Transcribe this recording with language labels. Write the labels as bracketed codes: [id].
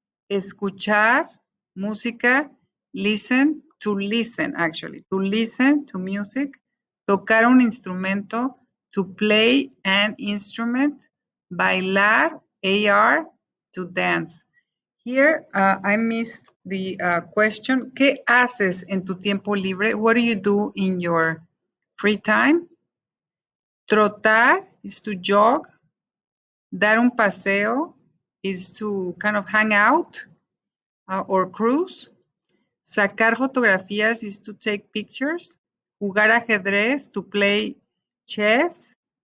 [es] Escuchar, música, [en] listen, to listen actually, to listen to music. [es] Tocar un instrumento, [en] to play an instrument. [es] Bailar, [en] AR, to dance. Here I missed the question. [es] ¿Qué haces en tu tiempo libre? [en] What do you do in your free time? Trotar is to jog. [es] Dar un paseo [en] is to kind of hang out or cruise. [es] Sacar fotografías [en] is to take pictures. [es] Jugar ajedrez, [en] to play chess.